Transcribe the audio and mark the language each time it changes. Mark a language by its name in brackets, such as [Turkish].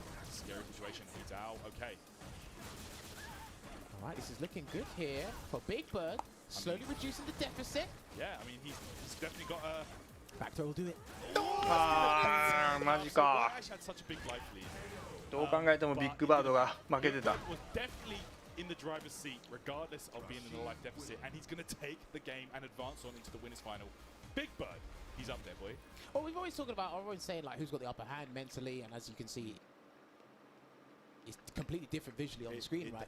[English] Scary situation. He's out. Okay. All right, this is looking good here for Big Bird. Slowly reducing the deficit. Yeah, I mean, he's definitely got a... Back throw will do it. [Japanese] あーマジか。 [English] Ash had such a big life lead. [Japanese] どう考えてもビッグバードが負けてた。 [English] was definitely in the driver's seat, regardless of being in a life deficit, and he's going to take the game and advance on into the winners final. Big Bird, he's up there, boy. Well, we've always talking about, everyone's saying like who's got the upper hand mentally, and as you can see, it's completely different visually on the screen, right?